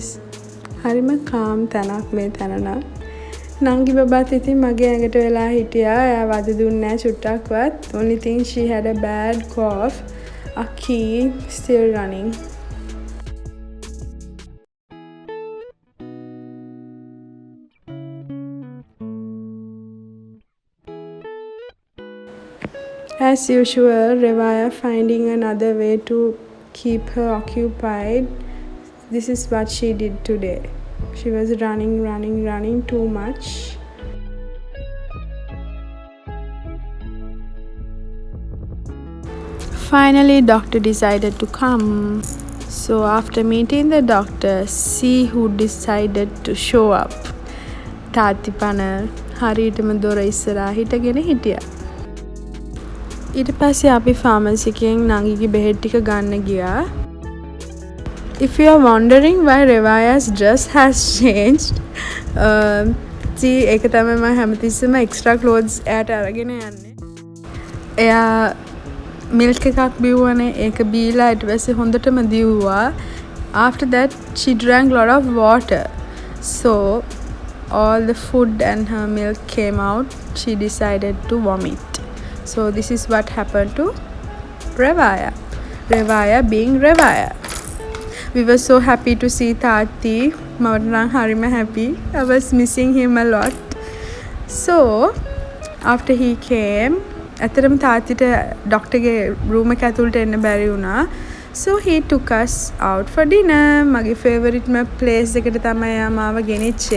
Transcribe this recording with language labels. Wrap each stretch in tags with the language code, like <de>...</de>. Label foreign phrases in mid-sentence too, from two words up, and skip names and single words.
<si>හරිම calm තැනක් මේ තැන නම්. නංගි බබාත් ඉතින් මගේ ඇඟට වෙලා හිටියා. එයා වද දුන්නේ නැහැ චුට්ටක්වත්.</si> <en>Only thing she had a bad cough. Aki still running. As usual, Revaya finding another way to keep her occupied. This is what she did today. She was running too much. Finally, doctor decided to come. So after meeting the doctor, see who decided to show up.</en> <si>තාත්ති පනල් හරියටම දොර ඉස්සරහා හිටගෙන හිටියා. ඊට පස්සේ අපි ෆාමසි එකෙන් නංගිගේ බෙහෙත් ටික ගන්න ගියා.</si> <en>If you are wondering why Revaya's dress has changed, see</en> <si>ඒක තමයි මම හැමතිස්සෙම extra clothes එයාට අරගෙන යන්නේ. එයා milk එකක් බිව්වනේ. ඒක බීලා ඊට පස්සේ හොඳටම දිව්වා.</si> <en>After that she drank lot of water. So all the food and her milk came out. She decided to vomit. So this is what happened to Revaya. Revaya being Revaya. We were so happy to see Tati.</en> <si>මට නම් හරිම happy.</si> <en>I was missing him a lot. So after he came,</en> <si>ඇත්තටම තාත්තිට</si> <en>doctor's room</en> <si>එක ඇතුළට එන්න බැරි වුණා.</si> <en>So he took us out for dinner.</en> <si>මගේ</si> <en>favourite place</en> <si>එකට තමයි එයා මාව ගෙනිච්චේ.</si>